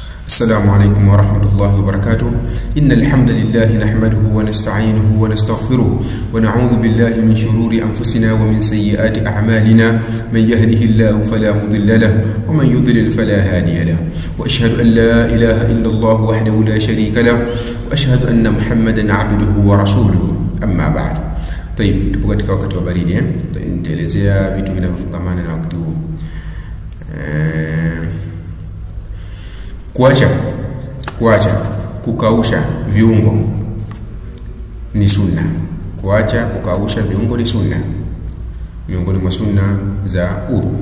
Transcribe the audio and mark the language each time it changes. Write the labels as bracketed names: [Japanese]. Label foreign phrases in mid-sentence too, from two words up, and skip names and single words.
[Arabic] السلام عليكم ورحمة الله وبركاته. إن الحمد لله نحمده ونستعينه ونستغفره ونعوذ بالله من شرور أنفسنا ومن سيئات أعمالنا. من يهده الله فلا مضل له ومن يضلل فلا هادي له. وأشهد أن لا إله إلا الله وحده لا شريك له وأشهد أن محمدا عبده ورسوله. أما بعد. طيب, [Swahili] tupo katika wakati wa baridi nitaelezea vitu vinavyofungamana na wakati huu. Kukausha viungo ni sunna. Kukausha viungo ni sunna, miongoni mwa sunna za udhu.